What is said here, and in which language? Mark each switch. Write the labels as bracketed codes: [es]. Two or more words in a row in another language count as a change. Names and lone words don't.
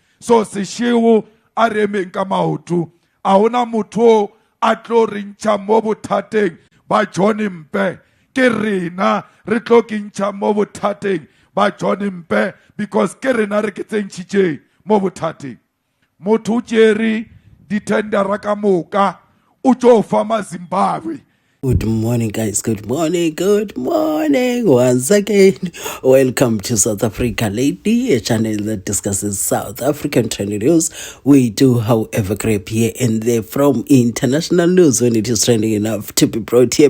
[nso] So sešeo a remeng ka maoto a hona motho a tlo re ntšha mo bothateng ba John Mpe ke rena re tlo ke ntšha mo bothateng ba John Mpe because ke rena re ke tsentšhitše mo bothateng. Motho o tšere ditendera ka moka o tšo fa ma Zimbabwe. [en] Good morning, guys. Good morning. Good morning. Once again, welcome to South Africa Lately, a channel that discusses South African trending news. We do, however, grab here and there from international news when it is trending enough to be brought here.